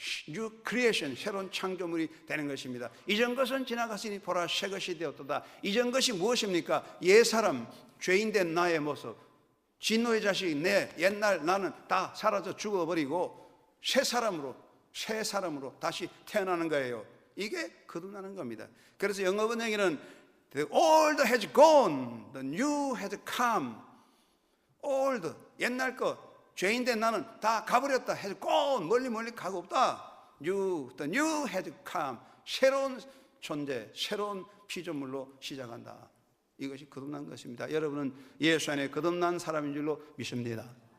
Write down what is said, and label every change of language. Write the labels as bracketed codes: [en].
[ko] 뉴 크리에이션, 새로운 창조물이 되는 것입니다. 이전 것은 지나갔으니 보라 새 것이 되었도다. 이전 것이 무엇입니까? 옛사람, 죄인된 나의 모습, 진노의 자식 내 옛날 나는 다 사라져 죽어버리고 새 사람으로 다시 태어나는 거예요. 이게 거듭나는 겁니다. 그래서 영어 번역에는 [en] The old has gone, the new has come. [ko] old, 옛날 것, 죄인된 나는 다 가버렸다. [en] has gone, [ko] 멀리 가고 없다. [en] the new has come. [ko] 새로운 존재, 새로운 피조물로 시작한다. 이것이 거듭난 것입니다. 여러분은 예수 안에 거듭난 사람인 줄로 믿습니다.